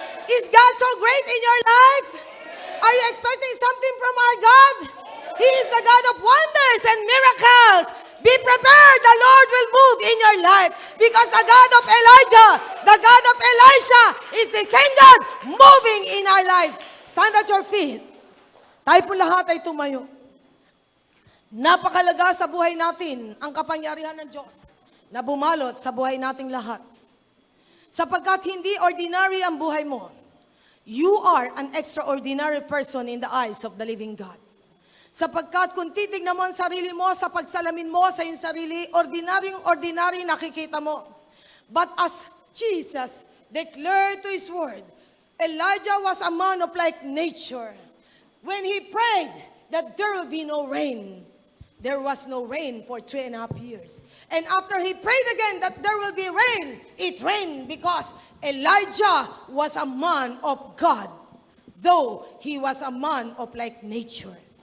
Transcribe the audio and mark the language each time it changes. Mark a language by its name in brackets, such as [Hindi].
[English] Is God so great in your life? Are you expecting something from our God? He is the God of wonders and miracles. Be prepared, the Lord will move in your life because the God of Elijah, the God of Elisha is the same God moving in our lives. Stand at your feet. [Filipino] Tayo po lahat ay tumayo. Napakalaga sa buhay natin ang kapangyarihan ng Diyos na bumalot sa buhay nating lahat. Sapagkat hindi ordinary ang buhay mo, [English] you are an extraordinary person in the eyes of the living God. [Filipino] Sapagkat kung titignan mo ang sarili mo sa pagsalamin mo sa iyong sarili, ordinary nakikita mo. [English] But as Jesus declared to His word, Elijah was a man of like nature. When he prayed that there will be no rain, there was no rain for 3.5 years. And after he prayed again that there will be rain, it rained because Elijah was a man of God, though he was a man of like nature.